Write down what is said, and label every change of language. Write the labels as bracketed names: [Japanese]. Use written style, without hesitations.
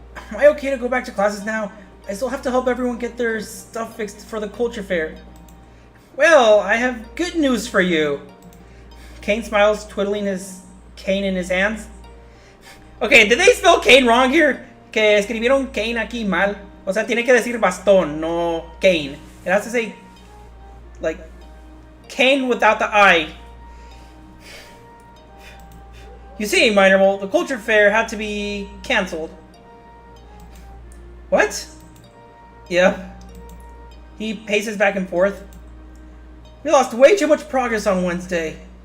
[English] Am I okay to go back to classes now? I still have to help everyone get their stuff fixed for the culture fair. Well, I have good news for you. Kane smiles, twiddling his cane in his hands. Okay, did they spell Kane wrong here? [Spanish] Que escribieron Kane aquí mal. O sea, tiene que decir bastón, no Kane. [English] It has to say, like, Kane without the I. You see, minor mole, the culture fair had to be cancelled. What? Yeah. He paces back and forth. We lost way too much progress on Wednesday.